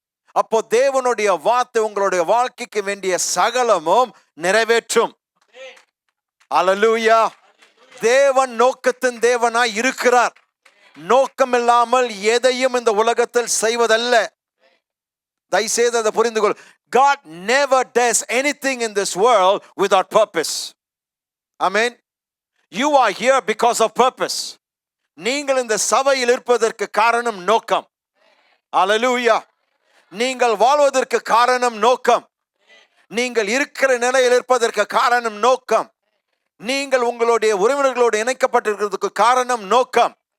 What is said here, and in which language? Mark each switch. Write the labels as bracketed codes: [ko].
[ta] அப்போ தேவனுடைய வார்த்தை உங்களுடைய வாழ்க்கைக்கு வேண்டிய சகலமும் நிறைவேற்றும். ஹல்லேலூயா. தேவன் நோக்கத்தின் தேவனாய் இருக்கிறார். நோக்கம் இல்லாமல் எதையும் இந்த உலகத்தில் செய்வதல்ல. தயவுசெய்து அதை புரிந்து கொள். [en] God never does anything in this world without purpose. Amen. You are here because of purpose. [ta] நீங்கள் இந்த சபையில் இருப்பதற்கு காரணம் நோக்கம். Hallelujah. நீங்கள் வாழ்வதற்கு காரணம் நோக்கம். நீங்கள் இருக்கிற நிலையில் இருப்பதற்கு காரணம் நோக்கம். நீங்கள் உங்களுடைய உறவினர்களோடு இணைக்கப்பட்டிருக்கிறதுக்கு காரணம் நோக்கம்.